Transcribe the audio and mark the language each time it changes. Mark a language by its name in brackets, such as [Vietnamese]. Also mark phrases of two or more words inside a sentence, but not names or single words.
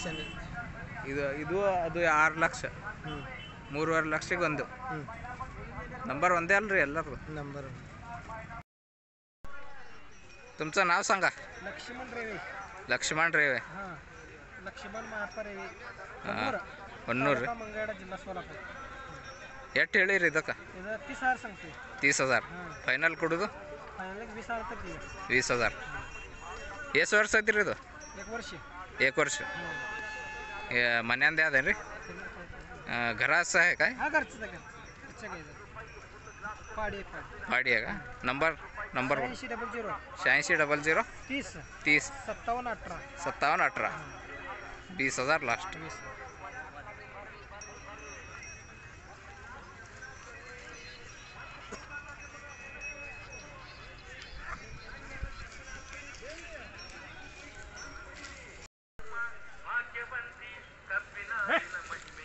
[Kannada] ಇದು ಅದು 6 ಲಕ್ಷ. 3.5 ಲಕ್ಷಕ್ಕೆ ಒಂದು. नंबर ಒಂದೇ ಅಲ್ರಿ ಎಲ್ಲರೂ? [Marathi] नंबर. तुमचं नाव सांगा. लक्ष्मण रेवे. लक्ष्मण रेवे. हां, लक्ष्मण महाप्पा रेवे. [Kannada] ಹೊನ್ನೂರು. ಮಂಗಳವಾರ ಜಿಲ್ಲಾ ಸೋಲಾಪುರ. ಎಷ್ಟು ಹೇಳಿರಿ ಇದಕ್ಕೆ? ಇದು 30,000 ಸಂಖ್ಯೆ. 30,000 ಫೈನಲ್ ಕೊಡೋದು? ಫೈನಲ್ 20,000 ತರ್ತೀವಿ. 20,000. ಎಷ್ಟು ವರ್ಷ ಐತ್ರಿ ಇದು? 1 ವರ್ಷ. 1 ವರ್ಷ. ಮನೆಯಂದೇ ಅದೇನು ರೀ? [Marathi] घराचं आहे काय? हा घरचं आहे, घरचं काय पाडी पाडी पाडी आहे का? नंबर 8000 8600 30 30 57 18 57 18 20,000 लास्ट. 20. [Kannada] ಭಾಗ್ಯವಂತಿ ಕಬ್ಬಿನಾಲಿನ ಮಹಿಮೆ